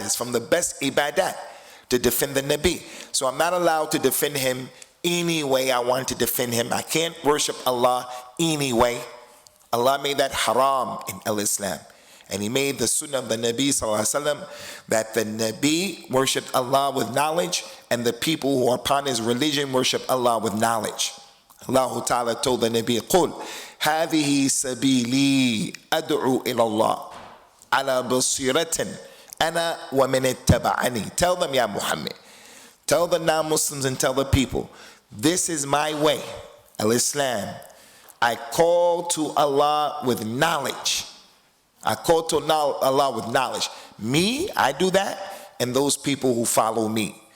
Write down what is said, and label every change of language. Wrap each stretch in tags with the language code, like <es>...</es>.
<en>It's from the best ibadah to defend the Nabi. So I'm not allowed to defend him any way I want to defend him. I can't worship Allah any way. Allah made that haram in al-Islam. And he made the sunnah of the Nabi sallallahu alaihi wasallam that the Nabi worshipped Allah with knowledge, and the people who are upon his religion worship Allah with knowledge.</en> <ar>Allah Ta'ala</ar> <en>told the Nabi,</en> <ar>قُلْ هَذِهِ سَبِيلِي أَدْعُو إِلَى اللَّهِ عَلَى بَصِيرَةٍ أَنَا وَمَنِ اتَّبَعَنِي.</ar> <en>Tell them, Ya Muhammad. Tell the non-Muslims and tell the people, this is my way, al-Islam. I call to Allah with knowledge. I call to Allah with knowledge. Me, I do that, and those people who follow me.</en>